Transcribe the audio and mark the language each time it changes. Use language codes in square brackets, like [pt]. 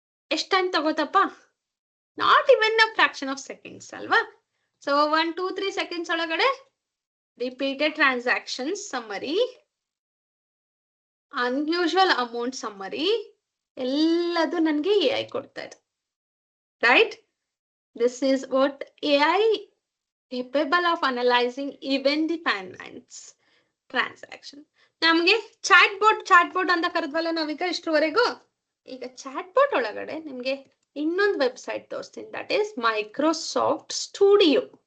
[kn] ಎಷ್ಟ್ time ತಗೋತಪ್ಪ? [en] not even a fraction of seconds [kn] ಅಲ್ವಾ? So 1, 2, 3 seconds ಒಳಗಡೆ repeated transactions summary, unusual amount summary ಎಲ್ಲದು ನನಗೆ AI ಕೊಡ್ತಾ ಇದೆ, right? [en] This is what AI capable of analyzing even the finance transaction. [kn] ನಮ್ಗೆ chat boat ಅಂತ ಕರೆದ್ವಲ್ಲ ನಾವೀಗ ಇಷ್ಟರವರೆಗೂ. ಈಗ ಚಾಟ್ ಬೋಟ್ ಒಳಗಡೆ ನಿಮ್ಗೆ ಇನ್ನೊಂದು ವೆಬ್ಸೈಟ್ ತೋರಿಸ್ತೀನಿ, [en] That is Microsoft studio.